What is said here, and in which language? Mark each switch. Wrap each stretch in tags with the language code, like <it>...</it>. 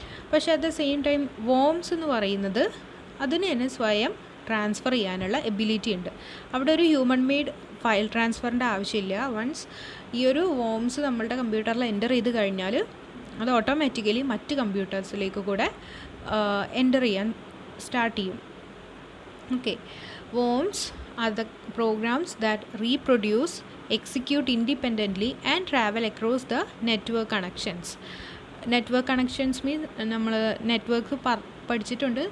<ml>പക്ഷേ at the same time worms എന്ന് പറയുന്നത് അതിന് തന്നെ സ്വയം ട്രാൻസ്ഫർ ചെയ്യാനുള്ള എബിലിറ്റി ഉണ്ട്. അവിടെ ഒരു ഹ്യൂമൻ മെയ്ഡ് ഫയൽ ട്രാൻസ്ഫറിൻ്റെ ആവശ്യമില്ല. വൺസ് ഈ ഒരു വോംസ് നമ്മളുടെ കമ്പ്യൂട്ടറിൽ എൻ്റർ ചെയ്ത് കഴിഞ്ഞാൽ അത് ഓട്ടോമാറ്റിക്കലി മറ്റ് കമ്പ്യൂട്ടേഴ്സിലേക്ക് കൂടെ എൻ്റർ ചെയ്യാൻ സ്റ്റാർട്ട് ചെയ്യും.</ml> <en>Okay, worms are the programs that reproduce, execute independently and travel across the network connections.</en> <ml>Network connections means നമ്മൾ നെറ്റ്വർക്ക് പഠിച്ചിട്ടുണ്ട്.</ml>